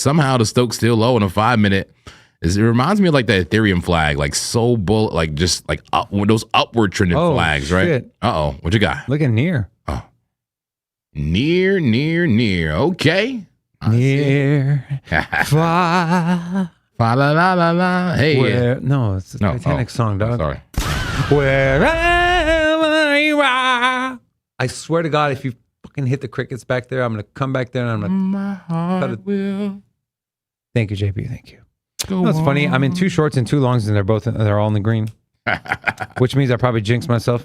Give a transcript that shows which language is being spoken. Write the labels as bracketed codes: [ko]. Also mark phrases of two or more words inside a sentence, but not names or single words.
[en] Somehow the Stoke's still low on the 5 minute. It reminds me of like the Ethereum flag, like so bull, like just like those upward trending flags, right? What you got? Look at near. Oh, near. Okay. Near. Far. Fa la la la la. Hey. No, it's a Titanic song, dog. Sorry. Wherever you are. I swear to God, if you fucking hit the crickets back there, I'm gonna come back there and I'm gonna. My heart will. Thank you, JP. Thank you. That's funny. I'm in 2 shorts and 2 longs, and they're all in the green, which means I probably jinxed myself.